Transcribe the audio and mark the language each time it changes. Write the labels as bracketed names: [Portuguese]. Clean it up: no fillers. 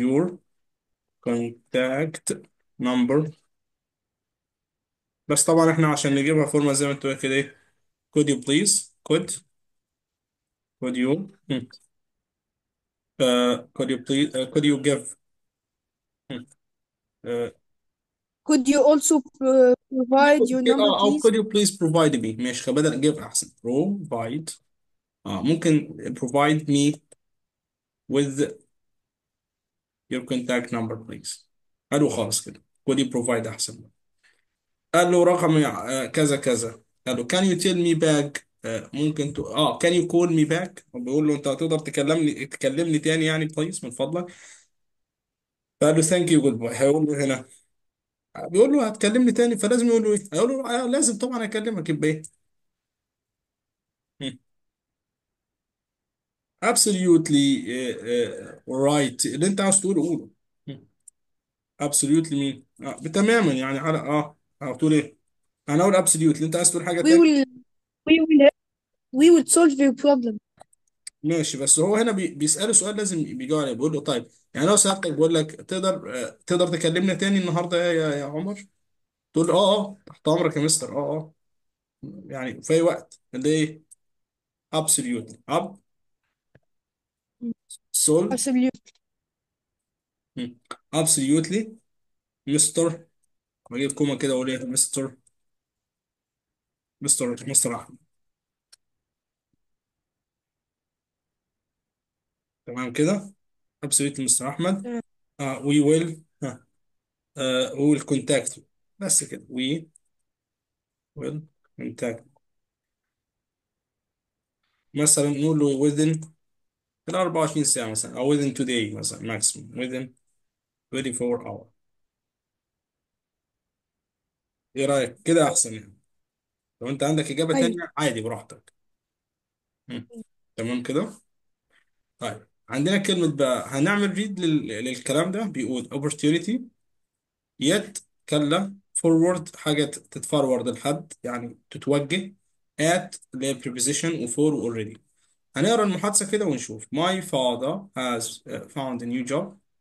[English] your contact number. [Arabic] بس طبعا احنا عشان نجيبها فورمة زي ما انت قلت كده ايه؟ [English] could you please could you could you please could you give [Arabic] uh, [English] Could you also provide your number, [Arabic] او [English] please? could you please provide me. [Arabic] ماشي، بدل give احسن provide. اه ممكن [English] provide me with your contact number please. [Arabic] حلو خالص كده. [English] could you provide احسن. [Arabic] قال له رقم كذا كذا. قال له [English] can you tell me back ممكن can you call me back. [Arabic] بيقول له انت هتقدر تكلمني تاني يعني بليز من فضلك. فقال له [English] thank you goodbye. [Arabic] هيقول له هنا، بيقول له هتكلمني تاني، فلازم يقول له ايه؟ هيقول له لازم طبعا اكلمك، يبقى ايه؟ مم. [English] absolutely right [Arabic] اللي انت عاوز تقوله قوله. مم. absolutely مين تماما يعني على بتقول ايه؟ انا اقول absolutely، انت عايز تقول حاجة تاني. [English] will we will we will solve your problem. [Arabic] ماشي، بس هو هنا بيسأله سؤال لازم بيجاوب عليه. بيقول له طيب يعني لو سألتك بقول لك تقدر تكلمنا تاني النهارده يا عمر؟ تقول له تحت امرك يا مستر. يعني في اي وقت. ده ايه؟ [English] absolutely absolutely Absolutely. absolutely مستر. [Arabic] بجيب كومه كده واقول ايه؟ مستر احمد. تمام كده. [English] absolutely مستر احمد. [Arabic] تمام. [English] we will we will contact you. [Arabic] بس كده [English] we will contact. [Arabic] مثلا نقول له within في ال 24 ساعة مثلا، أو [English] within today [Arabic] مثلا [English] maximum within 24 hour. [Arabic] إيه رأيك كده أحسن يعني؟ لو أنت عندك إجابة أيوة. تانية عادي براحتك. مم. تمام كده؟ طيب عندنا كلمة بقى هنعمل ريد للكلام ده. بيقول [English] opportunity yet [Arabic] كلا forward حاجة تتفورورد لحد يعني تتوجه at اللي هي preposition و for already. هنقرا المحادثة كده ونشوف. [English] My father has found a new job.